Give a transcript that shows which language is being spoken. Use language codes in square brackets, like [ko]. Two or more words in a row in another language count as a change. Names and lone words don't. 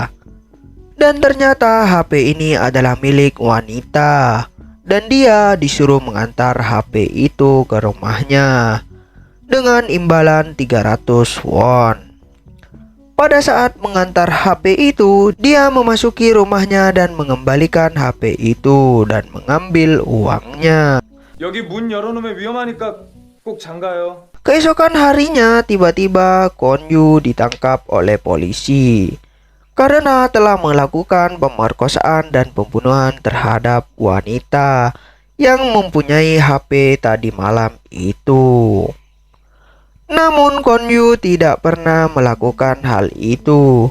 [id] Dan ternyata HP ini adalah milik wanita, dan dia disuruh mengantar HP itu ke rumahnya dengan imbalan 300 won. Pada saat mengantar HP itu, dia memasuki rumahnya dan mengembalikan HP itu dan mengambil uangnya. [ko] 여기 문 열어놓으면 위험하니까 꼭 잠가요. [id] Keesokan harinya, tiba-tiba Kwon Yu ditangkap oleh polisi karena telah melakukan pemerkosaan dan pembunuhan terhadap wanita yang mempunyai HP tadi malam itu. Namun Kwon Yu tidak pernah melakukan hal itu.